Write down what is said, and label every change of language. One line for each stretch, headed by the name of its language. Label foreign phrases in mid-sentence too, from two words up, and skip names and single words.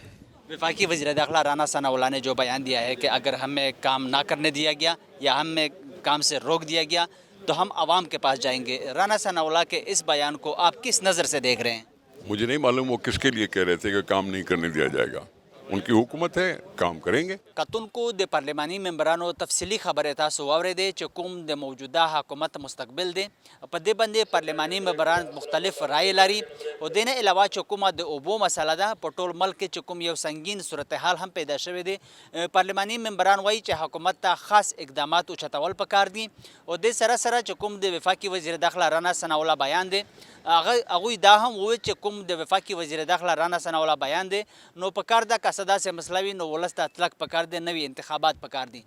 Urdu: وفاقی وزیر داخلہ رانا ثناء اللہ نے جو بیان دیا ہے کہ اگر ہمیں کام نہ کرنے دیا گیا یا ہمیں کام سے روک دیا گیا تو ہم عوام کے پاس جائیں گے. رانا ثناء اللہ کے اس بیان کو آپ کس نظر سے دیکھ رہے ہیں؟ مجھے نہیں معلوم وہ کس کے لیے کہہ رہے تھے کہ کام نہیں کرنے دیا جائے گا. ان کی حکومت ہے, کام کریں گے.
Pashto: کتونکو د پارلیماني ممبرانو تفصیلی خبره تاسو واورېدې چې کوم د موجوده حکومت مستقبل دی. په دې باندې پارلیماني ممبران مختلف رائے لري او د نه علاوه چې کومه د اوبو مسله ده په ټول ملک کې چې کوم یو سنگین صورتحال هم پیدا شوی دی. پارلیماني ممبران وایي چې حکومت ته خاص اقدامات اوچتول پکار دي او د سره سره چې کوم د وفاقي وزیر داخله رانا ثناء الله بیان دی هغوی دا هم وویل چې کوم د وفاقي وزیر داخله رانا ثناء الله بیان دی نو پکار ده که څه داسې مسله وي نو ولس ته اطلاق پکار دی, نوي انتخابات پکار دي.